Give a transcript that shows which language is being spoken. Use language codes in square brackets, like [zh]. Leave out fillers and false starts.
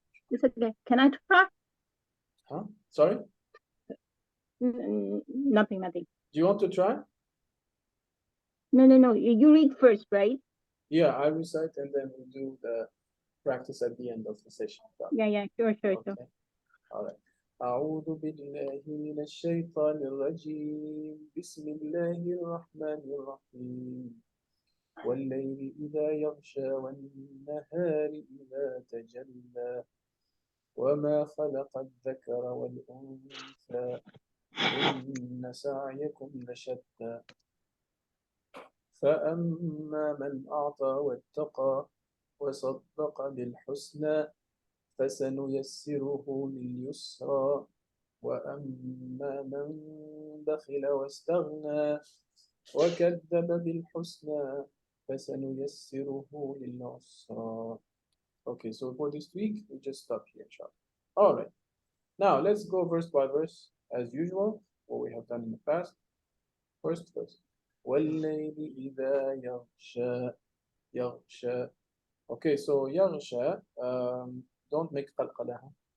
[en] It's okay. Can I try? Huh? Sorry? Nothing. Do you want to try? No. You read first, right? Yeah, I recite and then we'll do the practice at the end of the session. Yeah. Sure. Okay. All right. [ar] أعوذ بالله من الشيطان الرجيم بسم الله الرحمن الرحيم والليل إذا يغشى والنهار إذا تجلى وما خلق الذكر والأنثى إن سعيكم لشتى فأما من أعطى واتقى وصدق بالحسنى فسنيسره لليسرى وأما من بخل واستغنى وكذب بالحسنى فسنيسره للعسرى. [en] Okay, so for this week, we just stop here, inshallah. All right. Now, let's go verse by verse, as usual, what we have done in the past. First verse. [ar] وَاللَّيْلِ إِذَا يَغْشَى يَغْشَى. [en] Okay, so يَغْشَى, don't make qalqalaha.